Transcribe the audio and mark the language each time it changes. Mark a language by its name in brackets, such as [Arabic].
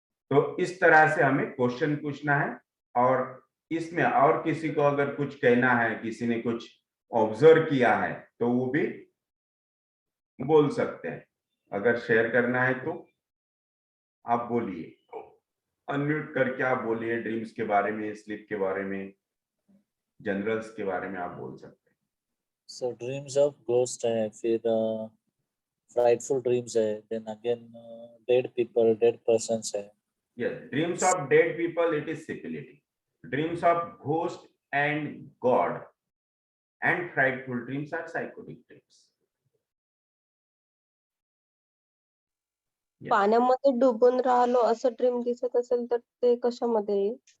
[Hindi] तो इस तरह से हमें क्वेश्चन पूछना है और इसमें और किसी को अगर कुछ कहना है, किसी ने कुछ ऑब्जर्व किया है तो वो भी बोल सकते हैं। अगर शेयर करना है तो आप बोलिए, अनम्यूट करके आप बोलिए, ड्रीम्स के बारे में, स्लीप के बारे में, जनरल्स के बारे में आप बोल सकते हैं। [English] So dreams of ghost है, फिर frightful dreams है, then again dead people, dead persons है. Yes, dreams of dead people, it is syphilitic. Dreams of ghost and God and frightful dreams are psychotic dreams. Yes. [Marathi] पाण्यामध्ये डुबून राहिलो असं dream दिसत असेल तर ते कशामध्ये येईल?